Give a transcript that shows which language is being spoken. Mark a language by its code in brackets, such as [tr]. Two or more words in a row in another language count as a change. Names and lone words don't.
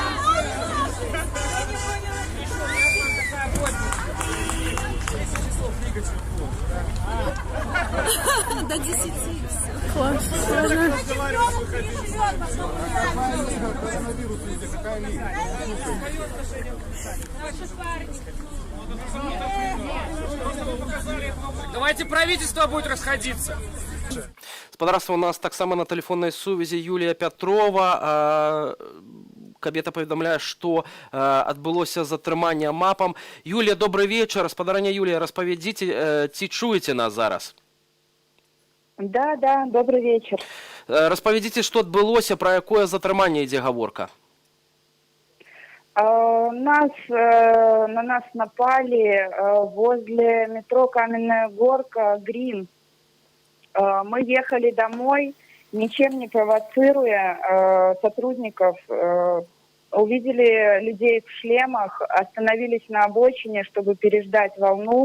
[ru] До 10 все. Класс. Давайте правительство будет расходиться. [be] Спадарства, у нас таксама на тэлефоннай сувязі Юлія Пятрова. Кабета паведамляе, што адбылося затрыманне АМАПам. Юлія, добрый вечар. Спадарня Юлія, распавядзіце, ці чуеце нас зараз? [ru] Да, добрый вечер. [be] Распавядзіце, што адбылося, пра якое затрыманне ідзе гаворка? [ru] На нас напали возле метро Каменная Горка, Грин. Мы ехали домой, ничем не провоцируя сотрудников, увидели людей в шлемах, остановились на обочине, чтобы переждать волну.